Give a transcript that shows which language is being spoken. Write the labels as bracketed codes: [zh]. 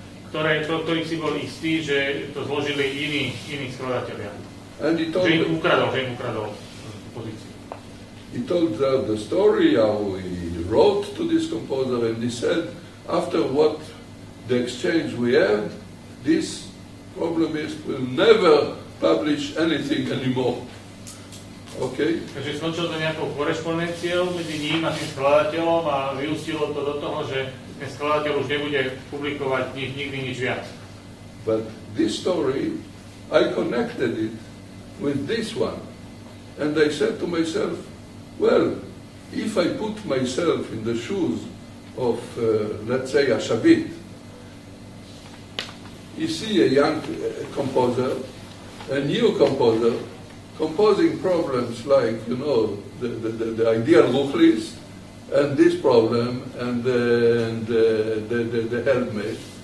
[sk] Ktorých si bol istý, že to zložili iní skladatelia. Že im ukradol pozíciu. [en] He told the story, how he wrote to this composer, and he said, after what the exchange we had, this problem is we'll never publish anything anymore. Okay? [sk] Takže skončil to nejakou korešpondenciou medzi ním a tým skladateľom a vyústilo to do toho, že ten skladateľ už nebude publikovať nikdy nič viac. [en] But this story, I connected it with this one. And I said to myself, well, if I put myself in the shoes of, let's say, a Shavit, you see a young composer, a new composer, composing problems like, you know, the ideal Ruchlis, and this problem, and the helmet.